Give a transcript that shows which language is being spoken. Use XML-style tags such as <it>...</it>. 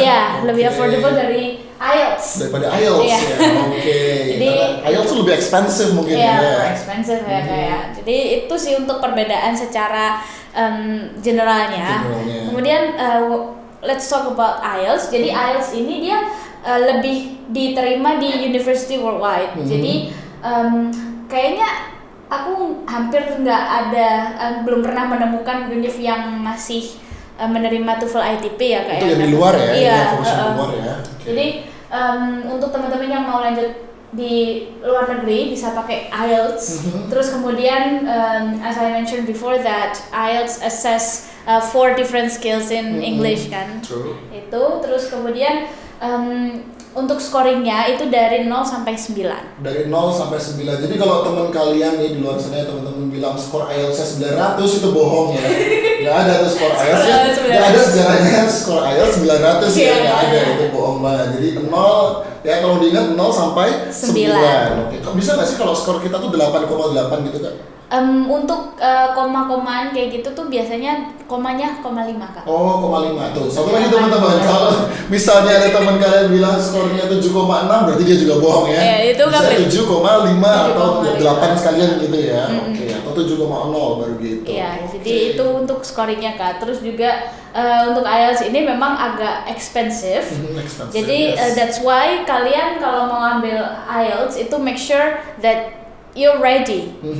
<id>Iya, lebih affordable dari IELTS. Daripada IELTS ya. Jadi IELTS lebih expensive mungkin ya. Iya, expensive ya kayak. Jadi itu sih untuk perbedaan secara generalnya. Kemudian</id> <en>let's talk about</en> <id>IELTS. Jadi IELTS ini dia lebih diterima di</id> <en>university worldwide.</en> <id>Jadi kayaknya aku hampir nggak ada, belum pernah menemukan univ yang masih menerima TOEFL ITP ya kayak. Itu yang di luar ya? Iya. Di luar ya. Jadi untuk teman-teman yang mau lanjut di luar negeri bisa pakai IELTS. Terus kemudian</id> <en>as I mentioned before that IELTS assess 4 different skills in English kan. True.</en> <id>Itu terus kemudian untuk scoringnya itu dari 0 sampai 9. Dari 0 sampai 9. Jadi kalau teman kalian nih di luar sana teman-teman bilang skor IELTS-nya 900 itu bohong ya. Nggak ada tuh skor IELTS-nya. Nggak ada sejarahnya skor IELTS 900 ya. Nggak ada, itu bohong banget. Jadi 0 ya, kalau diingat 0 sampai 9. Oke. Bisa nggak sih kalau skor kita tuh 8,8 gitu Kak? Untuk koma-komaan kayak gitu tuh biasanya komanya 0,5 Kak. Oh, 0,5 tuh. Satu lagi teman-teman, kalau misalnya ada teman kalian bilang skornya 7,6 berarti dia juga bohong ya. Itu bisa 7,5 atau 8 sekalian gitu ya. Oke, atau 7,0 baru gitu. Iya, jadi itu untuk scoringnya Kak. Terus juga untuk IELTS ini memang agak expensive. Jadi</id> <en>that's why</en> <id>kalian kalau mau ambil IELTS itu</id> <en>make sure that you're ready.</en>